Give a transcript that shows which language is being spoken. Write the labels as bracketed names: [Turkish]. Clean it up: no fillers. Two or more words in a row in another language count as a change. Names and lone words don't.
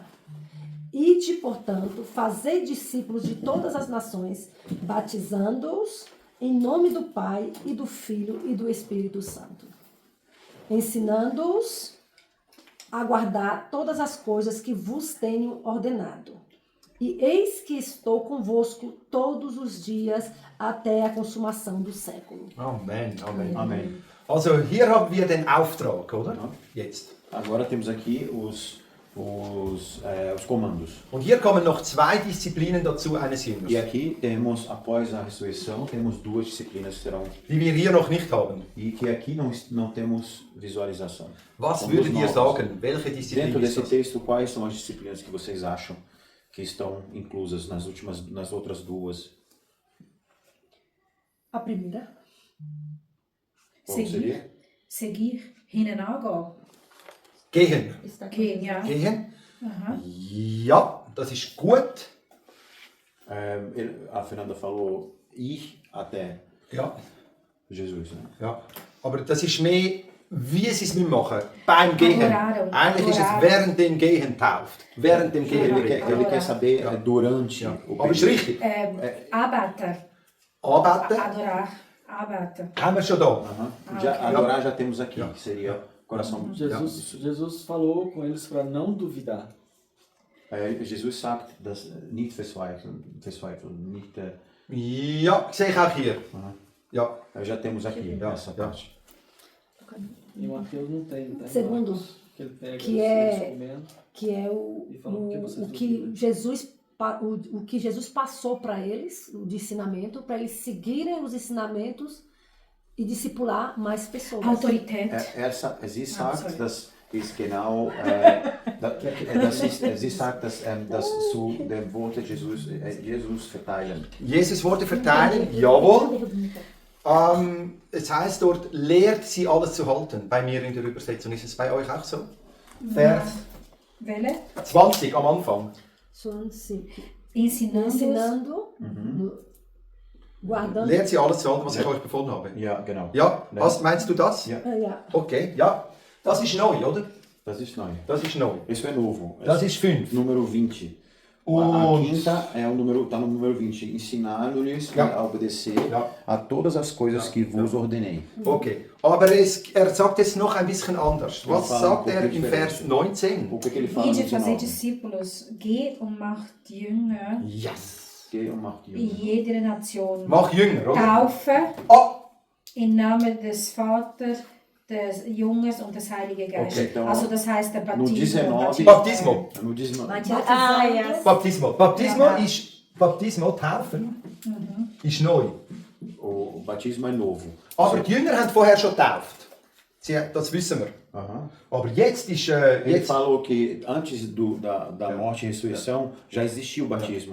[Portuguese] Ide, portanto, fazei discípulos de todas as nações, batizando-os em nome do Pai e do Filho e do Espírito Santo, ensinando-os a guardar todas as coisas que vos tenho ordenado. E eis que estou convosco todos os dias até a consumação do século. Amen, Amen. Amém. [German] Also hier haben wir den Auftrag, oder? Ja. Jetzt. [Portuguese] Agora temos aqui os comandos. [German] Und hier kommen noch 2 Disziplinen dazu eines [Portuguese] E [German] Jüngers, [Portuguese] aqui temos, após a ressurreição, temos 2 disciplinas que serão. [German] die wir hier noch nicht haben. [Portuguese] E que aqui não temos visualização. [German] Was [Portuguese] São [German] würdet [Portuguese] duas [German] ihr [Portuguese] novas. [German] sagen? Welche Disziplin [Portuguese] Dentro [German] ist [Portuguese] desse [German] das? [Portuguese] texto, quais são as disciplinas que vocês acham que estão inclusas nas outras 2? A primeira, Qual seria? Seguir, [German] hinten angehen. Gehen. [Portuguese] Está aqui. [German] Gehen, ja. Gehen? Aha. Ja, das ist gut. [Portuguese] A Fernanda falou ir até [German] Ja. [Portuguese] Jesus, né? [German] Ja. Aber das ist mehr, wie sie es machen. Beim Gehen. [Portuguese] Adorare. [German] Eigentlich ist es [Portuguese] Adorare. [German] während dem Gehen tauft. Während dem Gehen. [Portuguese] Ele quer saber [German] Ja. [Portuguese] durante [German] Ja. [Portuguese] o [German] Aber ist [Portuguese] período. [German] richtig. Anbeten. Anbeten [Portuguese] Adorar. Anbeten. [German] haben wir schon da. [Portuguese] Aham. Adorar já temos aqui, [German] Ja. [Portuguese] que seria coração. Jesus falou com eles para não duvidar. [German] Jesus sagt, dass nicht verzweifeln, nicht, Ja, sehe ich auch hier. Aha. Ja. [Portuguese] já temos aqui [German] Ja, [Portuguese] essa [German] ja. [Portuguese] parte. E Mateus não tem, tá? Segundo, Que ele pega que esse é- instrumento. que é o que Jesus passou para eles, o de ensinamento, para eles seguirem os ensinamentos e discipular mais pessoas. [German] Autorität. Sie sagt, [English] sorry. [German] dass ist genau, sie sagt, dass zu dem Wort Jesus verteilen. Jesus Worte verteilen, jawohl. Es heißt dort, lehrt sie alles zu halten. Bei mir in der Übersetzung ist es bei euch auch so. Vers Welche? 20 am Anfang. [Portuguese] Ensinando. Guardando. [German] Lehrt sie alles zu halten, was ich euch befohlen habe. Ja, genau. Ja, was meinst du das? Ja. Ja. Okay, ja. Das ist neu, oder? Das ist neu. Das ist neu. [Portuguese] Isso é novo. [German] Das ist 5. [Portuguese] Número 20. A [German] Und [Portuguese] quinta é o número, está no número 20. Ensinando-lhes [German] Ja. [Portuguese] a obedecer [German] Ja. [Portuguese] a todas as coisas que vos ordenei. [German] okay. Aber er sagt es noch ein bisschen anders. Was Ja, sagt er komplett im Vers 19? [Portuguese] O que, que ele fala no Ide fazer 19? discípulos. [German] Geht und macht Jünger [English] Yes. [German] Geh und mach die in jeder Nation. Mach Jünger, oder? Taufe Ah, im Namen des Vaters, des Junges und des Heiligen Geistes. [Portuguese] Okay, então, [German] Also das heißt der [Portuguese] no 19, Baptismo. no 19, [English] Ah, yes. [Portuguese] Baptismo. Baptismo [German] Ja. ist Baptismo, taufen, ist neu. [Portuguese] o batismo é novo. [German] Aber die Jünger haben vorher schon getauft. Das wissen wir. [Portuguese] Aham. [German] Aber jetzt ist [Portuguese] Ele [German] jetzt [Portuguese] falou que antes da morte e ressurreição já existia o batismo,